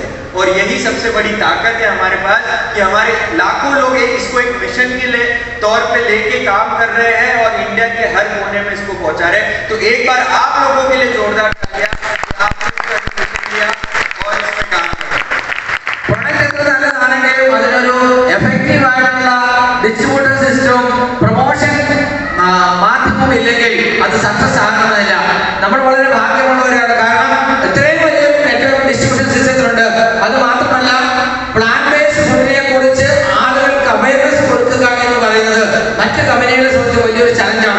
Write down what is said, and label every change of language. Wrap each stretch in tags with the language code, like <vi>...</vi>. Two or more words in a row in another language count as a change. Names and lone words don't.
<hi>और यही सबसे बड़ी ताकत है हमारे पास कि हमारे लाखों लोग इसको एक मिशन के तौर पे लेके काम कर रहे हैं और इंडिया के हर कोने में इसको पहुंचा रहे हैं. तो एक बार आप लोगों के लिए जोरदार तालियां आपने लिया और इस पे काम कर रहे हैं.</hi> <ml>അതിനൊരു എഫക്റ്റീവ് ആയിട്ടുള്ള</ml> <en>distributor system,</en> <ml>പ്രൊമോഷൻ മാധ്യമം ഇല്ലെങ്കിൽ അത് സക്സസ് ആകണമെന്നില്ല. നമ്മൾ വളരെ ഭാഗ്യമുള്ളവരാണ്. കാരണം ഇത്രയും വലിയ</ml> <en>network distribution</en> <ml>സിസ്റ്റത്തിലുണ്ട്. അത് മാത്രമല്ല,</ml> <en>plant based</en> <ml>ഫുഡിനെ കുറിച്ച് ആളുകൾക്ക് അവയർനെസ് കൊടുക്കുക എന്ന് പറയുന്നത് മറ്റ് കമ്പനികളെ സംബന്ധിച്ച് വലിയൊരു ചലഞ്ചാണ്.</ml>